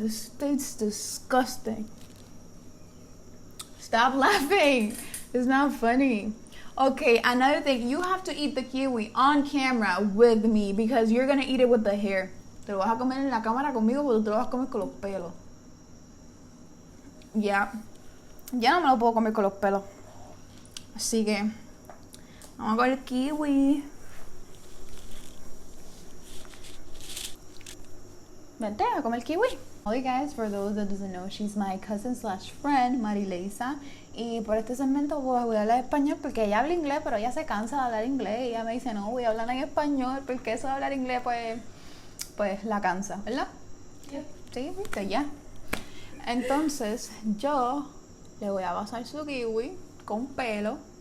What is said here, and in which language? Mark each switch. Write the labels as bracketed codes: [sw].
[en] This tastes disgusting. Stop laughing. It's not funny. Okay, another thing. You have to eat the kiwi on camera with me because you're gonna eat it with the hair. [es] Te lo vas a comer en la cámara conmigo porque te lo vas a comer con los pelos. Ya. Ya no me lo puedo comer con los pelos. Así que... vamos con el kiwi. Vente a comer kiwi. [en] Hey guys, for those that doesn't know, she's my cousin slash friend, Marileisa. [es] Y por este segmento pues, voy a hablar español porque ella habla inglés, pero ella se cansa de hablar inglés. Y ella me dice, no, voy a hablar en español porque eso de hablar inglés pues la cansa, ¿verdad? [en] Yeah. [es] Sí, viste, ya. Entonces yo le voy a pasar su kiwi con pelo.